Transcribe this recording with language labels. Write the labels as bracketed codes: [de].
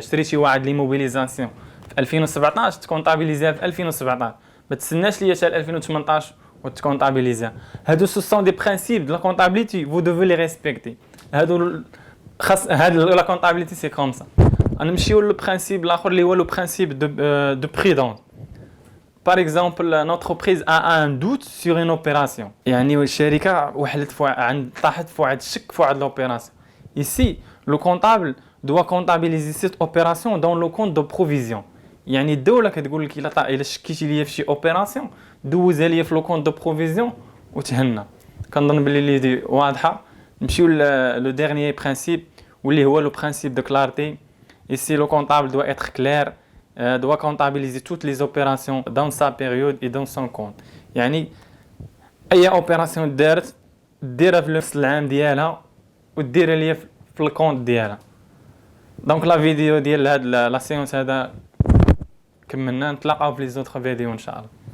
[ar] شريتي واحد ليموبيليزاسيون في 2017 تكونطابيليزيها في 2017 ما تسناش ليا حتى 2018 وتكونطابيليزيها. هادو [fr] سو سون دي برينسيپ دو لا كونطابيليتي vous devez les respecter. [ar] هادو خاص هاد لا كونطابيليتي [fr] سي كوم سا. [ar] نمشيو لو برينسيپ الاخر اللي هو [fr] لو برينسيپ دو بريدونس. Par exemple, l'entreprise a un doute sur une opération. [ar] يعني الشركة وحلت طاحت في واحد الشك في واحد l'opération. [fr] Ici, le comptable doit comptabiliser cette opération dans le compte de provision. [ar] يعني الدولة كتقول لك إلا شكيتي ليا في شي اوبيراسيون دوزها ليا في [fr] لو كونت دو بروفيزيون [ar] وتهنا. كنظن بلي اللي دي واضحة. نمشيو [fr] لو ديرنيي برينسيپ [ar] واللي هو [fr] لو برينسيپ دو كلارتي. Ici, le comptable doit être clair, doit comptabiliser toutes les opérations dans sa période et dans son compte. [ar] يعني أي opération دارت ديرها في نفس العام ديالها وديرها ليا في الكونت ديالها. دونك لا فيديو ديال هاد لا سيونس هذا كملنا. نتلاقاو في [fr] لي زوتر فيديو [ar] ان شاء الله.